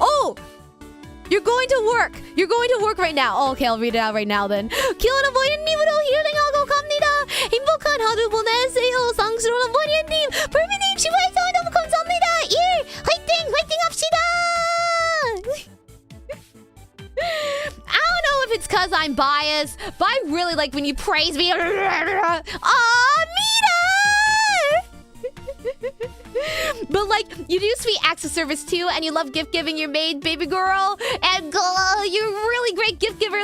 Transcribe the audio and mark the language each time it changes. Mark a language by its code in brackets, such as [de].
[en] Oh, you're going to work right now. Oh, okay, I'll read it out right now then. [ko] 귀여운 모리님으로 힐링하고 갑니다. 행복한 하루 보내세요. 상스러운 모리님, 불미님 슈퍼에서 너무 감사합니다. 화이팅 합시다. [en] I don't know if it's because I'm biased, but I really like when you praise me. Mita! But like, you do sweet acts of service too, and you love gift giving your maid, baby girl, and you're a really great gift giver.